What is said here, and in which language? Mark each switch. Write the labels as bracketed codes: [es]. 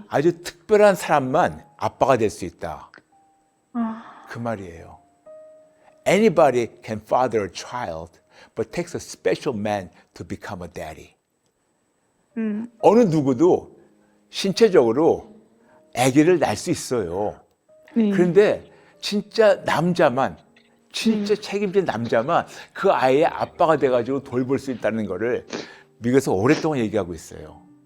[ko] 아주 특별한 사람만 아빠가 될 수 있다. 그 말이에요. [en] Anybody can father a child, but it takes a special man to become a daddy. [ko] 어느 누구도 신체적으로 아기를 낳을 수 있어요. 네. 그런데 진짜 남자만, 진짜 책임진 남자만 그 아이의 아빠가 돼가지고 돌볼 수 있다는 거를 미국에서 오랫동안 얘기하고 있어요.